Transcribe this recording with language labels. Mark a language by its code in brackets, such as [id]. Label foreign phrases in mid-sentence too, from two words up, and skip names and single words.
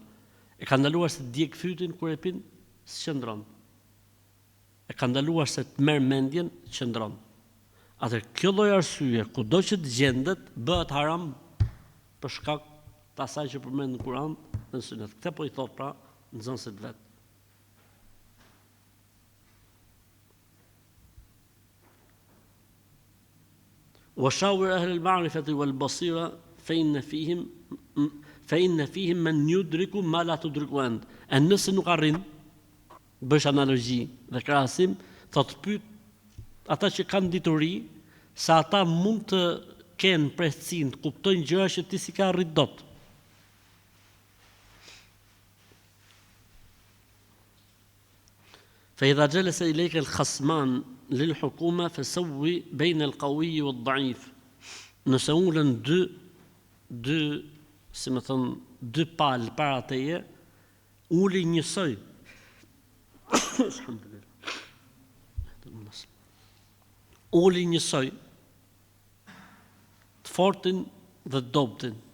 [sq] E ka ndaluar se të djeg fytin kur e pin? Shëndron. E ka ndaluar se të merr mendjen? Shëndron. Atë kjo lloj arsye, kudo që të gjendet, bëhet haram për shkak të asaj që përmend në Kur'an dhe në Sunet. Këtë po i thot pra nxënësit vet. [ar] وشاور أهل المعرفة والبصيرة فإن فيهم من يدرك ما لا تدرك أنت. [sq] Nëse nuk arrin, bësh analogji dhe krahasim, thot pyet ata që kanë dituri, sa ata mund të kenë precizinë, të kuptojnë gjëra që ti si ka arrit dot. [ar] فإذا جلس إليك الخصمان للحكومة فسوي بين القوي والضعيف. [sq] Nëse ulën dy si më thon, dy palë para teje, uli njësoj. Uli njësoj të fortin dhe të dobtin.